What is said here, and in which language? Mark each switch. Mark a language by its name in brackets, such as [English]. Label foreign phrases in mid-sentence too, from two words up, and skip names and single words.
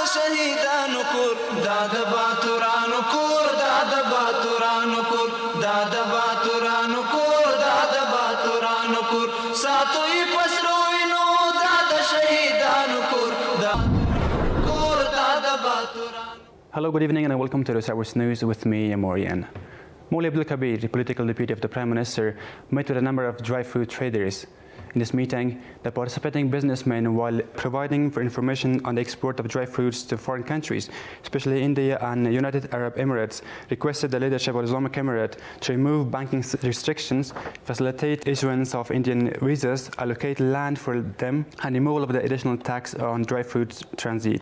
[Pashto] شهیدانو کور دا د باتورانو کور دا د باتورانو کور دا د باتورانو کور دا د باتورانو کور ساتو یې پسرو وینو دا د شهیدانو کور دا کور دا د باتورانو. [English] Hello, good evening and welcome to the Hours News with me, Amorian. Moulay Abdul Kabir, the political deputy of the Prime Minister, met with a number of dry food traders. In this meeting, the participating businessmen, while providing for information on the export of dry fruits to foreign countries, especially India and United Arab Emirates, requested the leadership of the Islamic Emirate to remove banking restrictions, facilitate issuance of Indian visas, allocate land for them, and removal of the additional tax on dry fruits transit.